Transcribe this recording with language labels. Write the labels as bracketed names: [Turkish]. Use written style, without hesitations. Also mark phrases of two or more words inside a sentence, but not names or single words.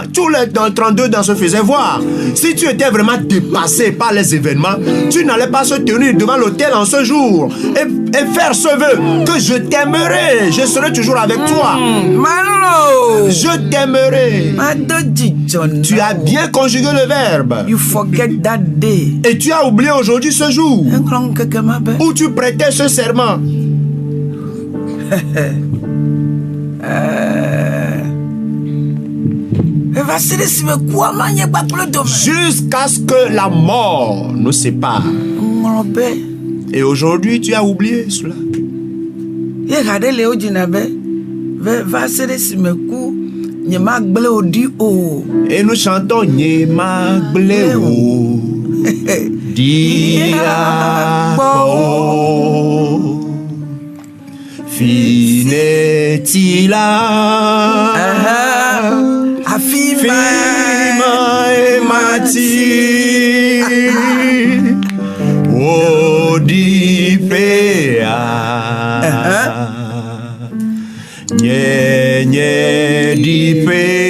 [French] Tous les 32 dents se faisaient voir. Si tu étais vraiment dépassé par les événements, tu n'allais pas se tenir devant l'autel en ce jour et faire ce vœu que je t'aimerai, je serai toujours avec toi. Je t'aimerai. Tu as bien conjugué le verbe. [English] You forget that day. [French] Et tu as oublié aujourd'hui ce jour où tu prêtais ce serment. Jusqu'à ce que la mort nous sépare. Et aujourd'hui, tu as oublié cela. Et nous chantons Nyema Gbleo Diabo Finetila Afima Emati Odipea Nye dipe